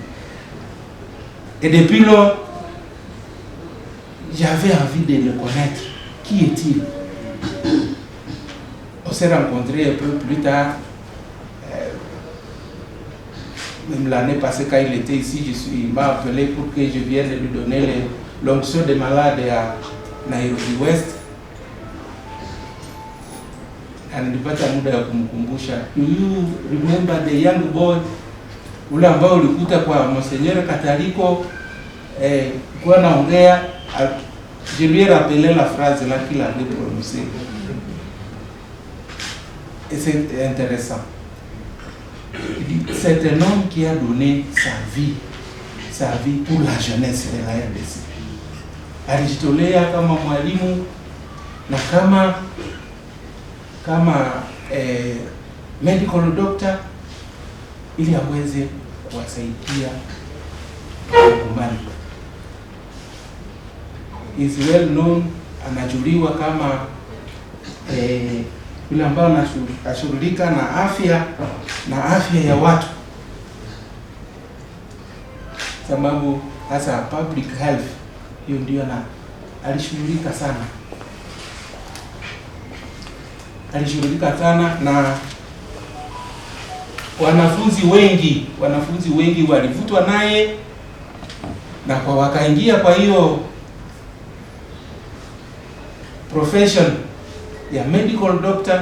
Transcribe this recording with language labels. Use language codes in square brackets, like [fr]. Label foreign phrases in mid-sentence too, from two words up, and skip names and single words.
[fr] Et depuis là, j'avais envie de le connaître. Qui est-il? On s'est rencontrés un peu plus tard. Même l'année passée, quand il était ici, il m'a appelé pour que je vienne lui donner l'onction des malades à Nairobi West. [sw] Ananipata muda ya kumkumbusha, [en] do you remember the young boy [sw] ule ambao ulikuta kwa Monseigneur Catalico kwa naongea? [fr] Je lui ai rappelé la phrase là qu'il avait prononcée. Et c'est intéressant. C'est un homme qui a donné sa vie pour la jeunesse de la RDC. [sw] Alijitolea kama mwalimu na kama [en] medical doctor [sw] ili aweze kuwasaidia Wakongomani. [en] Is well known, [sw] anajuliwa kama yule ambao anashughulika na afya ya watu, sababu hasa [en] public health, [sw] hiyo ndio alishughulika sana na wanafunzi wengi walivutwa naye na kwa wakaingia kwa hiyo profession ya [en] medical doctor.